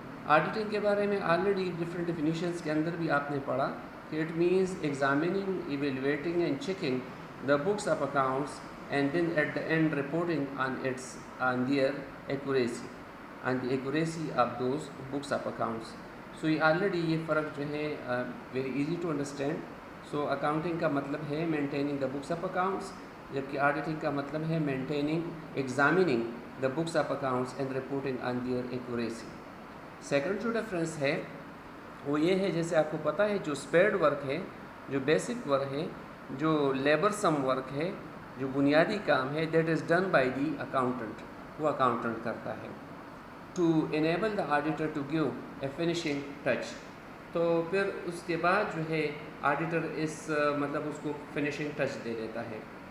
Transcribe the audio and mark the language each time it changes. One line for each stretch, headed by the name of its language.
Hindi: Auditing के बारे में ऑलरेडी डिफरेंट डिफिनीशंस के अंदर भी आपने पढ़ा कि
English: It means examining, evaluating and checking the books of accounts and then at the end reporting on their accuracy, on the accuracy of those books of accounts। so ये already
Hindi: ये फ़र्क जो है
English: very easy to understand। so accounting
Hindi: का मतलब है
English: maintaining the books of accounts,
Hindi: जबकि
English: auditing का मतलब है maintaining, examining the books of accounts and reporting on their accuracy।
Hindi: Second जो डिफरेंस है वो ये है, जैसे आपको पता है जो स्पेड वर्क है, जो बेसिक वर्क है, जो लेबर सम वर्क है, जो बुनियादी काम है,
English: that is done by the accountant,
Hindi: वो अकाउंटेंट करता है।
English: to enable the auditor to give a finishing touch,
Hindi: तो फिर उसके बाद जो है ऑडिटर इस मतलब उसको फिनिशिंग टच दे देता है।